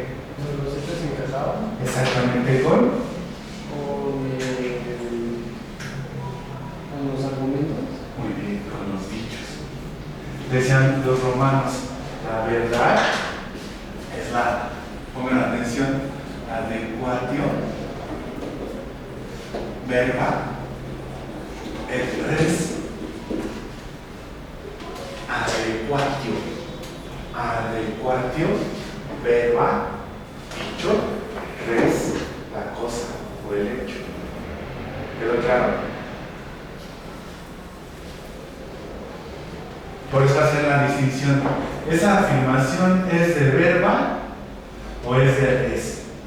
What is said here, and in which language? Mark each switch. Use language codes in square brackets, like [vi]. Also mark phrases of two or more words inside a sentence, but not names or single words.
[es] Cuando los hechos encajaban. Exactamente, con Los argumentos. muy bien, con los dichos. Decían los romanos, la verdad es la, pongan atención, [la] adecuatio verba et res. Adecuatio verba, [es] dicho, res, la cosa o el hecho. ¿Quedó claro? Por eso hacer la distinción. ¿Esa afirmación es de verba o es de res?